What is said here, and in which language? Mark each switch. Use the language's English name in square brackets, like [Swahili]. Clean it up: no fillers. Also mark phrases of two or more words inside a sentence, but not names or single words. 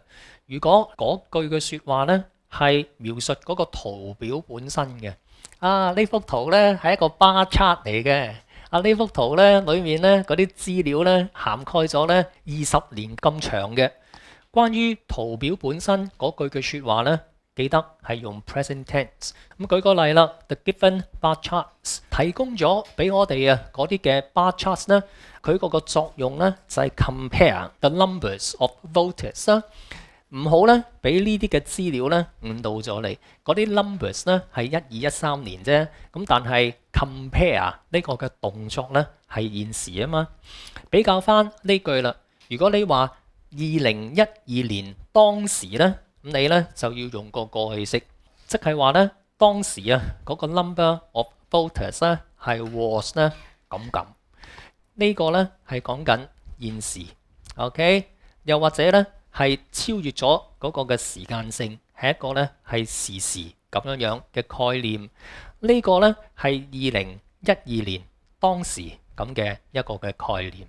[Cantonese] 如果嗰句嘅説話咧係描述嗰個圖表本身嘅，呢幅圖咧係一個 [English] bar chart [Cantonese] 嚟嘅，呢幅圖咧裡面咧嗰啲資料咧涵蓋咗咧20年咁長嘅。關於圖表本身嗰句嘅説話咧，記得係用 [English] present tense。 [Cantonese] 咁舉個例啦 ， [English] the given bar charts [Cantonese] 提供咗俾我哋嗰啲嘅 [English] bar charts [Cantonese] 咧，佢嗰個作用咧就係 [English] compare the numbers of voters [Cantonese] 啦。唔好咧俾呢啲嘅資料咧誤導咗你。嗰啲 numbers 咧係12、13年啫，咁但係 compare 呢個嘅動作咧係現時啊嘛。比較翻呢句啦，如果你話2012年當時咧，咁你咧就要用個過去式，即係話咧當時嗰個 [English] number of voters [Cantonese] 咧係 was 咧咁。呢個咧係講緊現時 ，OK？又或者咧係超越咗嗰個嘅時間性，係一個咧係時時咁樣嘅概念。呢個咧係2012年當時咁嘅一個嘅概念。